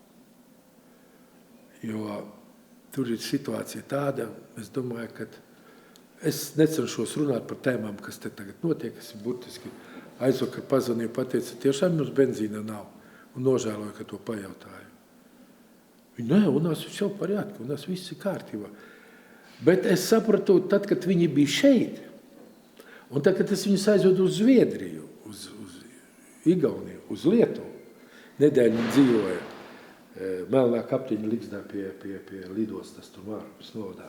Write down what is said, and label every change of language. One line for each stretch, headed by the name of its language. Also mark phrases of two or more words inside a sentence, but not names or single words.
Latvian: Jo tur ir situācija tāda, es domāju, ka es necenšos runāt par tēmām, kas te tagad notiek. Es burtiski aizvakar pazvanīju, pateicu, tiešām mums benzīna nav, un nožēloju, ka to pajautāju. Viņi, nē, un
Russian: нас все в порядке, у нас
Latvian: viss ir kārtībā. Bet es sapratu, tad, kad viņi bija šeit, un tad, kad es viņus aizvedu uz Zviedriju, uz Igauniju, uz Lietuvu, nedēļu dzīvoja Melnā kapteiņa Ligzdā pie lidostas, tur Mārupes novadām.